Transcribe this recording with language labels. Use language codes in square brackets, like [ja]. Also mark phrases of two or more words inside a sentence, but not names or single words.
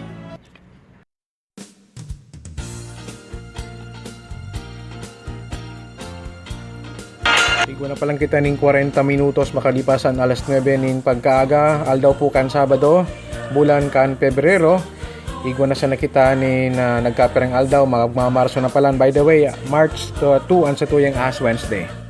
[bik] Igo na palang kita ning 40 minutos makalipasan alas 9 ning pagkaaga, aldaw po kan Sabado, bulan kan Pebrero. Igo na sa nakita ni na nagkaperang aldaw, magmamarso na palan. [en] By the way, March 2 ang sa tuyang Ash Wednesday.